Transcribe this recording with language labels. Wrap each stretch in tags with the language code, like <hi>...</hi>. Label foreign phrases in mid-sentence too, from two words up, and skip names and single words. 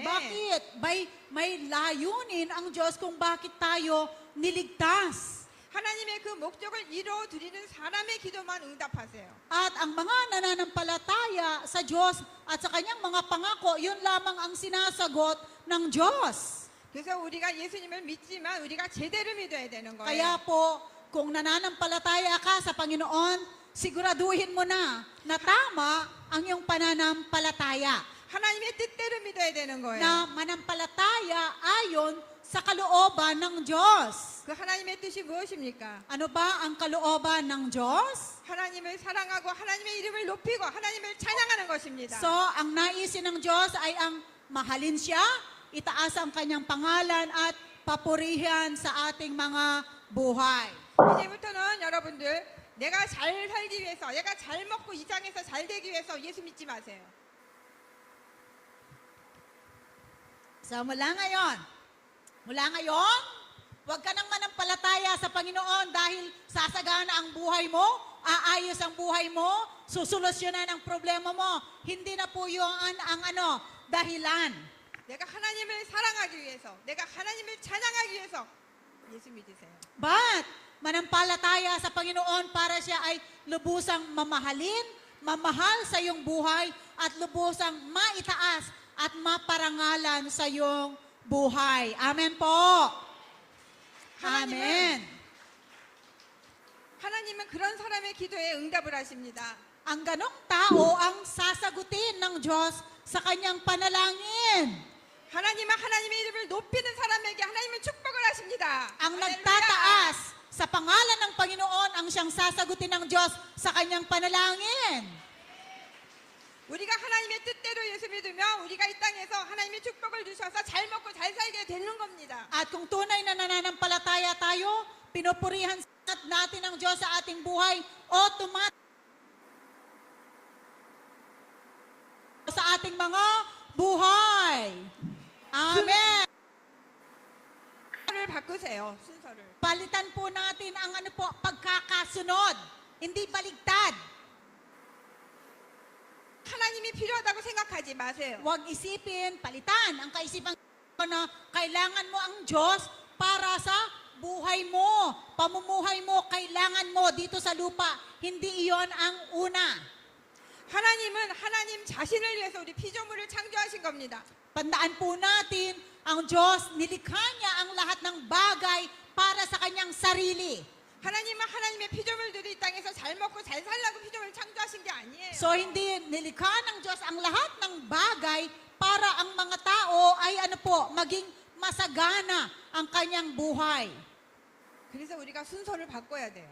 <tl>Bakit? May layunin ang Diyos kung bakit tayo niligtas.</tl> <ko>하나님의 그 목적을 이루어 드리는 사람의 기도만 응답하세요.</ko> <tl>At ang mga nananampalataya sa Diyos at sa Kanyang mga pangako, yun lamang ang sinasagot ng Diyos.</tl> <ko>그래서 우리가 예수님을 믿지만 우리가 제대로 믿어야 되는 거예요.</ko> <tl>Kaya po, kung nananampalataya ka sa Panginoon, siguraduhin mo na tama ang iyong pananampalataya.</tl> <ko>하나님의 뜻대로 믿어야 되는 거예요.</ko> <tl>Na manampalataya ayon sa kalooban ng Diyos.</tl> <ko>그 하나님의 뜻이 무엇입니까?</ko> <tl>Ano ba ang kalooban ng Diyos?</tl> <ko>하나님을 사랑하고 하나님의 이름을 높이고 하나님을 찬양하는 것입니다.</ko> <tl>So, ang naisin ng Diyos ay ang mahalin siya, itaas ang kanyang pangalan at papurihan sa ating mga buhay.</tl> <ko>이제부터는 여러분들 내가 잘 살기 위해서, 내가 잘 먹고 이 땅에서 잘 되기 위해서 예수 믿지 마세요.</ko> <tl>So, mula ngayon, huwag ka nang manampalataya sa Panginoon dahil sasagana ang buhay mo, aayos ang buhay mo, susolusyonan ang problema mo. Hindi na po yun ang dahilan.</tl> <ko>내가 하나님을 사랑하기 위해서, 내가 하나님을 찬양하기 위해서 예수 믿으세요.</ko> <tl>But, manampalataya sa Panginoon para siya ay lubusang mamahalin, mamahal sa iyong buhay, at lubusang maitaas at maparangalan sa iyong buhay. Amen po. Amen.</tl> <ko>하나님은 그런 사람의 기도에 응답을 하십니다.</ko> <tl>Ang ganong tao ang sasagutin ng Diyos sa kanyang panalangin.</tl> <ko>하나님은 하나님의 이름을 높이는 사람에게 하나님은 축복을 하십니다.</ko> <tl>Ang</tl> <ko>할렐루야.</ko> <tl>nagtataas sa pangalan ng Panginoon ang siyang sasagutin ng Diyos sa kanyang panalangin.</tl> <ko>우리가 하나님의 뜻대로 예수 믿으면 우리가 이 땅에서 하나님의 축복을 주셔서 잘 먹고 잘 살게 되는 겁니다.</ko> <tl>At kung tunay na nananampalataya tayo, pinupurihan natin ng Diyos sa ating buhay, automatic sa ating mga buhay. Amen.</tl> <ko>순서를 바꾸세요. 순서를.</ko> <tl>Palitan po natin ang pagkakasunod, hindi baligtad.</tl> <ko>하나님이 필요하다고 생각하지 마세요.</ko> <tl>Huwag isipin, palitan ang kaisipan na kailangan mo ang Diyos para sa buhay mo, pamumuhay mo, kailangan mo dito sa lupa. Hindi iyon ang una.</tl> <ko>하나님은 하나님 자신을 위해서 우리 피조물을 창조하신 겁니다.</ko> <tl>Tandaan po natin, ang Diyos, nilikha niya ang lahat ng bagay para sa kanyang sarili.</tl> <ko>하나님은 하나님의 피조물들이 이 땅에서 잘 먹고 잘 살라고 피조물을 창조하신 게 아니에요.</ko> <tl>So, hindi nilikha ng Diyos ang lahat ng bagay para ang mga tao ay maging masagana ang kanyang buhay.</tl> <ko>그래서 우리가 순서를 바꿔야 돼요.</ko>